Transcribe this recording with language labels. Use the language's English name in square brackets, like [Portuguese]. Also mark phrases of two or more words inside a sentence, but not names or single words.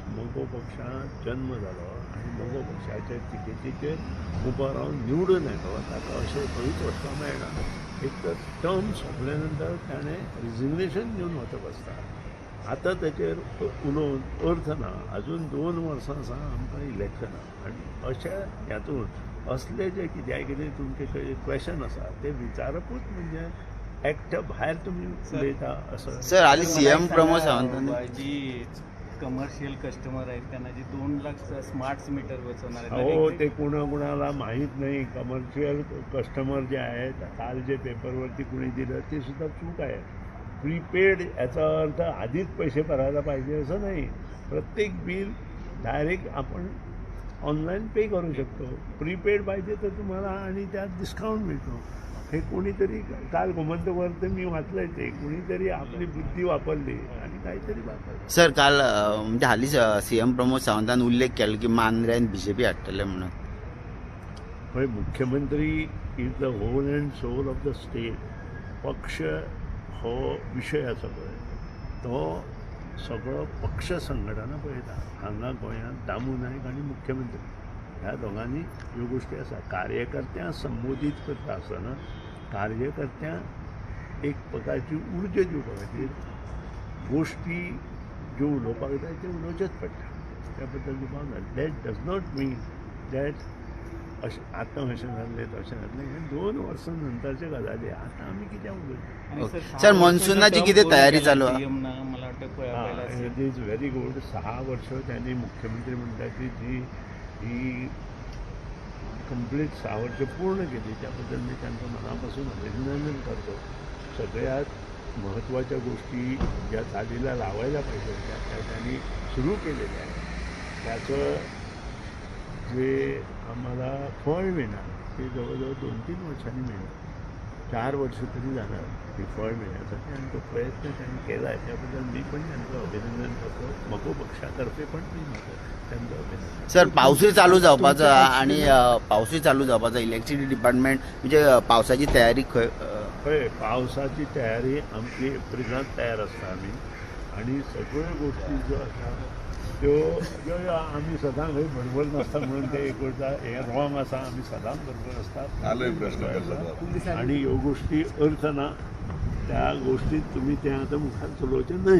[Konkani] मोगो पक्षांत जन्म जालो आनी मोगो पक्षाच्या तिकेटीचेर उबो रावन निवडून येतो ताका अशें खंयच वचपाक मेळना एक तर टर्म सोंपले नंतर ताणें रिजिग्नेशन घेवन वचप आसता आतां ताचेर उलोवन अर्थ ना अजून 2 वर्सां आसा आमकां इलेक्शनां आनी अशा हातूंत असले जे कितें तुमचे क्वेश्चन आसा ते विचारपूच म्हणजे एक्टा भायर तुमी उलयता असं सर हालीं CM प्रमोद सावंतांनी [Marathi] जी [English] commercial customer [Marathi] आहेत त्यांना जी 2 लाख स्मार्ट मीटर बसवणार हो ते कोणाला माहीत नाही [English] commercial customer [Marathi] जे आहेत काल जे पेपरवरती कुणी दिलं ते सुद्धा चूक आहे प्रीपेड याचा अर्थ आधीच पैसे भरायला पाहिजे असं नाही प्रत्येक बिल डायरेक्ट आपण [English] online pay [Marathi] करू शकतो प्रीपेड पाहिजे तर तुम्हाला आणि त्यात डिस्काउंट मिळतो हे कोणीतरी काल गोमंतकवरती मी वाचलंय ते कोणीतरी आपली बुद्धी वापरली आणि काहीतरी वापरलं [Konkani] सर काल म्हणजे हालींच CM प्रमोद सावंतान उल्लेख केलो की मांद्र्यान BJP हाडटले म्हणून पळय मुख्यमंत्री [English] is the whole and soul of the state [Konkani] पक्ष हो विशय आसा पळय तो सगळो पक्ष संघटना पळयता हांगा गोंयांत दामू नायक आनी मुख्यमंत्री ह्या दोगांनी ह्यो गोश्टी आसा कार्यकर्त्यांक संबोधीत करता आसतना कार्यकर्त्यांक एक प्रकारची उर्जा दिवपा खातीर गोश्टी ज्यो उलोवपाक जाय त्यो उलोवचेच पडटा त्या बद्दल तुका [English] that does not mean that [Konkani] अशें आतां अशें जाल्लें तशें जाल्लें हे 2 वर्सां नंतरचे गजाली आतां आमी कित्याक उलयता सर मॉन्सूनाची कितें तयारी चालू आहा [Marathi] मला वाटतं [English] it is very good [Marathi] 6 वर्ष त्यांनी मुख्यमंत्री म्हणटाची जी ही कंप्लीट 6 वर्ष पूर्ण केली त्याबद्दल मी त्यांचं मनापासून अभिनंदन करतो सगळ्यात महत्त्वाच्या गोष्टी ज्या चालीला लावायला पाहिजे त्या त्यांनी सुरू केलेल्या आहेत त्याचं जे आम्हाला फळ मिळणार ते जवळजवळ 2-3 वर्षांनी मिळणार 4 वर्ष तरी जाणार ते फळ मिळण्यासाठी आणि तो प्रयत्न त्यांनी केला आहे त्याबद्दल मी पण त्यांचं अभिनंदन करतो मको पक्षातर्फे पण मी त्यांचं अभिनंदन [Konkani] सर पावसूय चालू जावपाचो आणि पावसूय चालू जावपाचो [English] electricity department [Konkani] म्हणजे पावसाची तयारी खंय पावसाची तयारी आमची एप्रिलांत तयार आसता आमी आनी सगळ्यो गोश्टी ज्यो आसा त्यो आमी सदां खंय बरोबर नासता म्हणून ते एक करता हे रॉंग आसा आमी सदांच बरोबर आसता आनी ह्यो गोश्टी अर्थ ना त्या गोश्टीत तुमी ते आतां मुखार चलोवचें न्हय